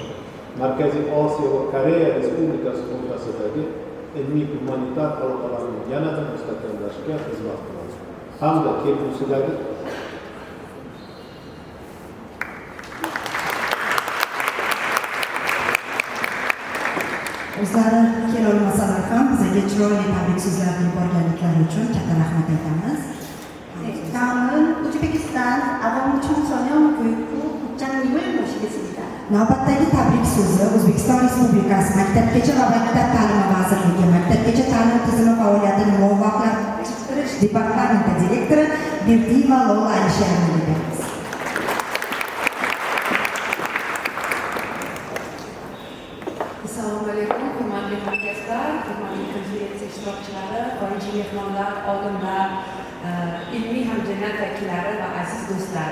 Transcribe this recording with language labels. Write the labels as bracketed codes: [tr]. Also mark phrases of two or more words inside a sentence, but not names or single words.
[uz] Markaziy Osiyo va Koreya Respublikasi o'rtasidagi ilmiy gumanitar aloqalarni yanada mustahkamlashga xizmat qiladi hamda kelgusidagi o'zlari kelolmasalar ham bizga chiroyli tabrik so'zlarni yuborganliklari uchun katta rahmat aytamiz. [ko] 다음은 우즈베키스탄 아동 청소년 교육부 국장님을 모시겠습니다. [uz] Navbatdagi tabrik so'zi O'zbekiston Respublikasi Maktabgacha va Maktab ta'limi vazirligi Maktabgacha ta'lim tizimi faoliyatini muvaffaqiyatlashtirish departamenti direktori Berdiyeva Lola Alisherovnaga beramiz. Assalomu alaykum, hurmatli hamkasblar, hurmatli konferensiya ishtirokchilari, xorijiy mehmonlar, olimlar, ilmiy hamjamiyat vakillari va aziz do'stlar.